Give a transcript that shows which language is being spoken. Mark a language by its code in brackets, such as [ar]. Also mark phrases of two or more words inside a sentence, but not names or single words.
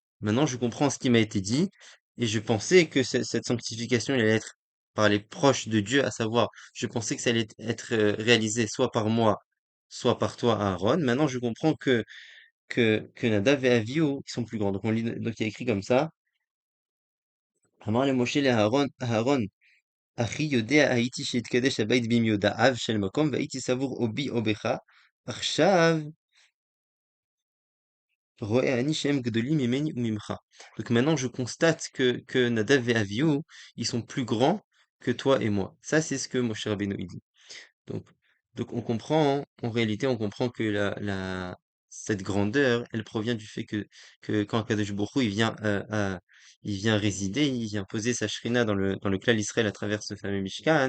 [fr] Maintenant je comprends ce qui m'a été dit, et je pensais que cette sanctification elle allait être par les proches de Dieu, à savoir, je pensais que ça allait être réalisé soit par moi, soit par toi, Aaron. Maintenant je comprends que Nadav et Avihu, ils sont plus grands. Donc il y a écrit comme ça, [he] אמר לו משה לאהרן, אחי יודע הייתי שיתקדש הבית במיודעיו של מקום, והייתי סבור או בי או בך, עכשיו רואה אני שהם גדולים ממני וממך. [fr] Donc maintenant je constate que Nadav et Avihu, ils sont plus grands que toi et moi. Ça c'est ce que Moshe Rabbeinu il dit. Donc, donc on comprend, en réalité, on comprend que cette grandeur, elle provient du fait que quand Kadosh Baruch Hu, il vient résider, il vient poser sa shrina dans le clan Israël à travers ce fameux Mishkan.